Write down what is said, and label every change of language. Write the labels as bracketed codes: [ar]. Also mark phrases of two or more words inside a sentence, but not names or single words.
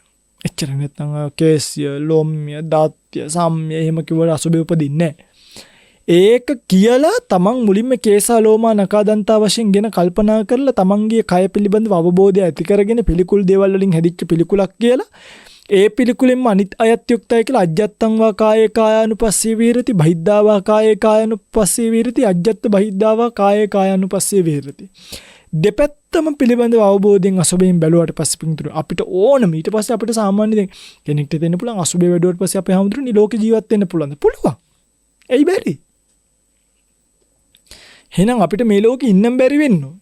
[si] එච්චර නැත්නම් කේස්ය, ලොම්ය, දාත්‍ය, සම්ය එහෙම කිව්වට අසුබේ උපදින්නේ නැහැ. ඒක කියලා තමන් මුලින්ම [pi] කේසා ලෝමා නකා දන්තා [si] වශයෙන් ගෙන කල්පනා කරලා තමන්ගේ කය පිළිබඳව අවබෝධය ඇති කරගෙන පිළිකුල් දේවල් වලින් හැදිච්ච පිළිකුලක් කියලා ඒ පිළිකුලෙන්ම අනිත් අයත් යුක්තයි කියලා [pi] අජ්ජත්තං වා කායේ කායානුපස්සී විහෙරති, බහිද්ධා වා කායේ කායානුපස්සී විහෙරති, අජ්ජත්ත බහිද්ධා වා කායේ කායානුපස්සී විහෙරති. [si] දෙපැත්තම පිළිබඳව අවබෝධයෙන් අසුබයෙන් බැලුවාට පස්සේ පිටුරු අපිට ඕනම ඊට පස්සේ අපිට සාමාන්‍ය දැන් කෙනෙක්ට දෙන්න පුළුවන් අසුබේ වැඩුවට පස්සේ අපේ හැමදෙරුනි ලෝකේ ජීවත් වෙන්න පුළුවන්. ඇයි බැරි? එහෙනම් අපිට මේ ලෝකේ ඉන්න බැරි වෙන්න ඕනේ.